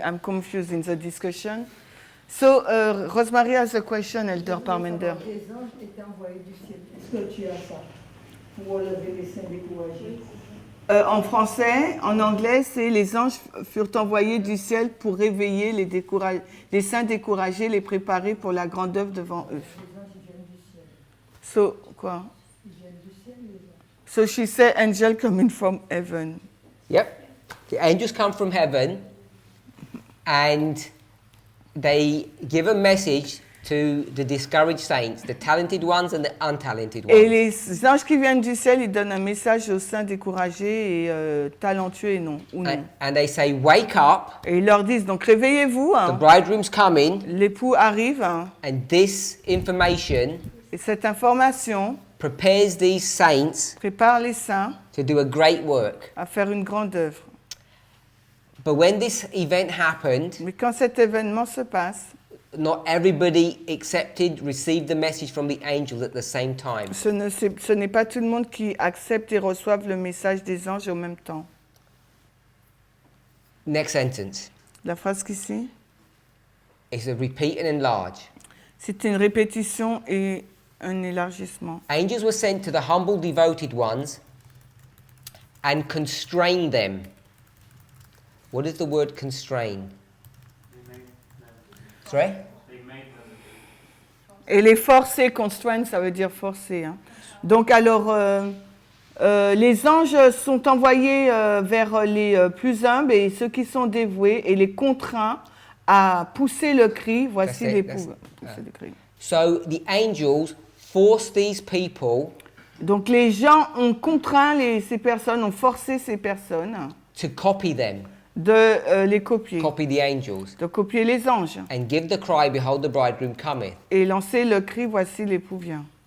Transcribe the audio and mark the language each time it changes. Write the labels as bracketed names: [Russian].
[English] I'm confused in the discussion. So, Rosemary has a question, Elder Parminder. [French] Les anges étaient envoyés du ciel. Est-ce que tu as ça? Pour relever les saints découragés. En français, en anglais, c'est les anges furent envoyés du ciel pour réveiller les saints découragés, les préparer pour la grande œuvre devant eux. Les anges, ils viennent du ciel. So, quoi? Ils viennent du ciel, les anges. [English] So she said, angel coming from heaven. Yep. The angels come from heaven and they give a message to the discouraged saints, the talented ones and the untalented [French] Et [English] ones. [French] les anges qui viennent du ciel, ils donnent un message aux saints découragés et talentueux et non, ou non. [English] And they say, wake up, [French] Et ils leur disent, donc réveillez-vous, [English] the [French] hein. [English] bridegroom's coming, [French] L'époux arrive, hein. [English] and this information [French] Et cette information [English] prepares these saints [French] prépare les saints [English] to do a great work. [French] à faire une grande œuvre. [English] But when this event happened, [French] Mais quand cet événement se passe, [English] not everybody received the message from the angels at the same time. [French] ce n'est pas tout le monde qui accepte et reçoive le message des anges en même temps. [English] Next sentence. [French] La phrase qui suit, [English] It's a repeat and enlarge. [French] c'est une répétition et un élargissement. [English] Angels were sent to the humble, devoted ones and constrained them. What is the word constrain? They made them. Sorry? They made them. [French] Et les forcer, constraint, ça veut dire forcer, hein. Donc alors, les anges sont envoyés vers les plus humbles et ceux qui sont dévoués et les contraints à pousser le cri. Voici [English] That's it, [French] l'époux. [English] that's- [French] Pousser le cri. [English] So the angels forced these people [French] Donc les gens ont contraint ces personnes, ont forcé ces personnes [English] to copy them, [French] de les copier, [English] copy the angels, [French] de copier les anges [English] and give the cry, behold, the bridegroom cometh. [French] et lancer le cri, voici l'époux vient.